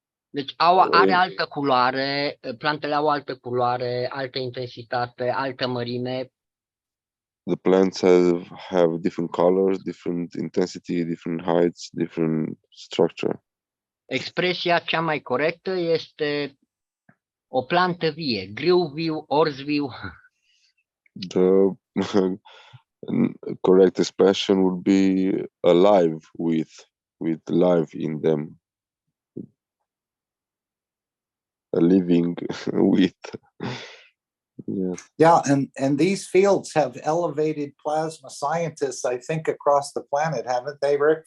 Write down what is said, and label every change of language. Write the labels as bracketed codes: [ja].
[ro] Deci are altă culoare, plantele au altă culoare, altă intensitate, altă mărime. [en] The plants have different colors, different intensity, different heights, different structure. [ro] Expresia cea mai corectă este o plantă vie, grâu viu, orz viu. [en] The correct expression would be alive with life in them. A living with. Yes. Yeah, and these fields have elevated plasma scientists, I think, across the planet, haven't they, Rick?